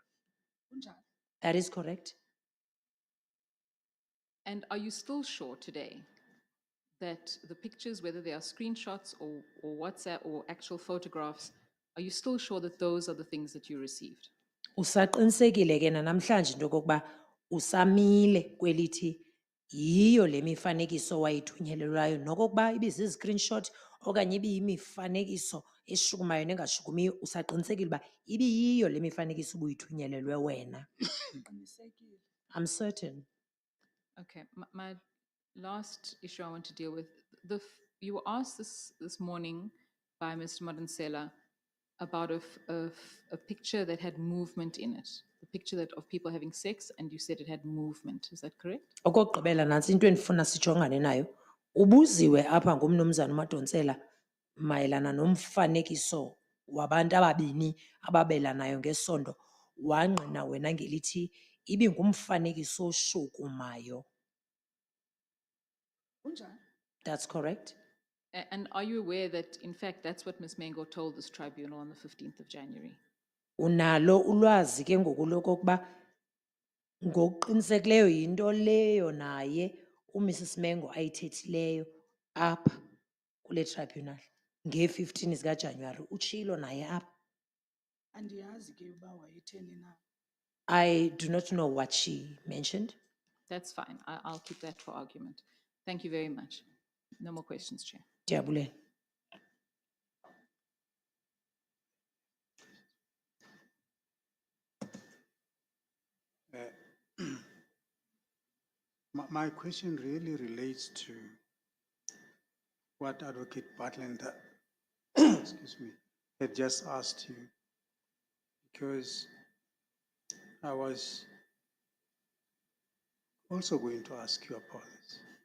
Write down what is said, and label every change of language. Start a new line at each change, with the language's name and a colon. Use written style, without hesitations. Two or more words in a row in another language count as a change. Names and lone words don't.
Xhosa: Kunjalo.
English: That is correct. And are you still sure today that the pictures, whether they are screenshots or WhatsApp or actual photographs, are you still sure that those are the things that you received?
Xhosa: Usaqinisekile ke namhlanje into yokokuba usamile kwelithi yiyo le mifanekiso wayithunyelelwayo nokokuba ibizi-screenshot okanye ibiyimifanekiso eshukumayo nengashukumiyo, usaqinisekile uba ibiyiyo le mifanekiso ubuyithunyelelwe wena. Qinisekile.
English: I'm certain. Okay, my last issue I want to deal with, you were asked this morning by Mr. Madansela about a picture that had movement in it, the picture of people having sex, and you said it had movement. Is that correct?
Xhosa: Okokugqibela nantsi into endifuna sijongane nayo. Ubuziwe apha ngumnumzana uMadonsela mayelana nomfanekiso wabantu ababini ababelanayo ngesondo, wangqina wena ngelithi ibingumfanekiso oshukumayo. Kunjalo.
English: That's correct. And are you aware that, in fact, that's what Ms. Mengo told this tribunal on the 15th of January?
Xhosa: Unalo ulwazi ke ngoku lokokuba ngokuqinisekileyo yinto leyo naye uMrs Mengo ayithethileyo apha kule tribunal nge-15 zikaJanuwari, utshilo naye apha. Andiyazi ke uba wayetheni na.
English: I do not know what she mentioned. That's fine. I'll keep that for argument. Thank you very much. No more questions, Chair.
Xhosa: Ndiyabulela.
English: My question really relates to what Advocate Bartlander excuse me, had just asked you, because I was also going to ask you about this.